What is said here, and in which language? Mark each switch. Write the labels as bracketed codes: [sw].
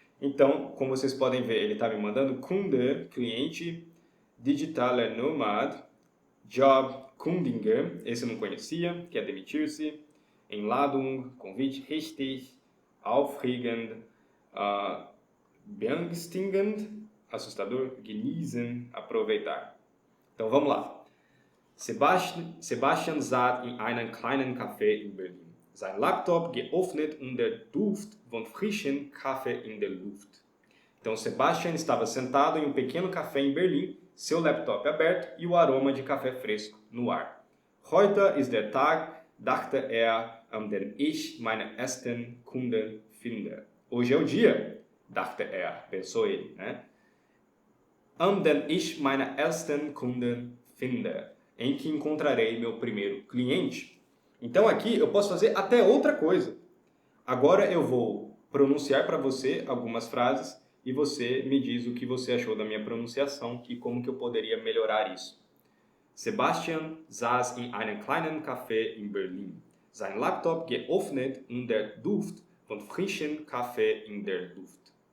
[pt] Então, como vocês podem ver, ele está me mandando Kunde, cliente, digitaler Nomad, Job, Kundinger, esse eu não conhecia, que é demitir-se, Einladung, convite, [de] richtig, aufregend, beängstigend, [pt] assustador, genießen, aproveitar. Então vamos lá. [de] Sebastian saß in einem kleinen Café in Berlin. Sein Laptop geöffnet und der Duft von frischem Kaffee in der Luft. [pt] Então Sebastian estava sentado em um pequeno café em Berlim, seu laptop aberto e o aroma de café fresco no ar. [de] Heute ist der Tag, dachte an den ich meine ersten Kunden finde. [pt] Hoje é o dia, [de] dachte [pt] pensou ele, né? [de] An den ich meine ersten Kunden finde, [pt] em que encontrarei meu primeiro cliente. Então aqui eu posso fazer até outra coisa. Agora eu vou pronunciar para você algumas frases e você me diz o que você achou da minha pronunciação e como que eu poderia melhorar isso. [de] Sebastian saß in einem kleinen Café in Berlin. Sein Laptop geöffnet und der Duft von frischem Kaffee in der Luft.